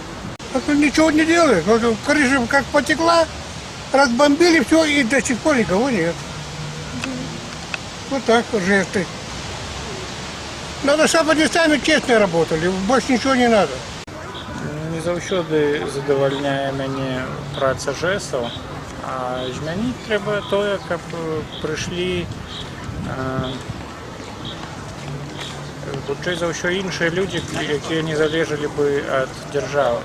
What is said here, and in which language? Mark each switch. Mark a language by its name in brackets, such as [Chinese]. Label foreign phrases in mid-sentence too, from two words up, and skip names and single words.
[Russian] Ничего не делают. Крыша как потекла, разбомбили все, и до сих пор никого нет. Вот так жесты. Надо, чтобы они сами честно работали, больше ничего не надо. [Ukrainian] Не завжди задовольняє мене праця ЖЕСу, а змінити треба те, щоб прийшли чи за що інші люди, які не залежали би від держави.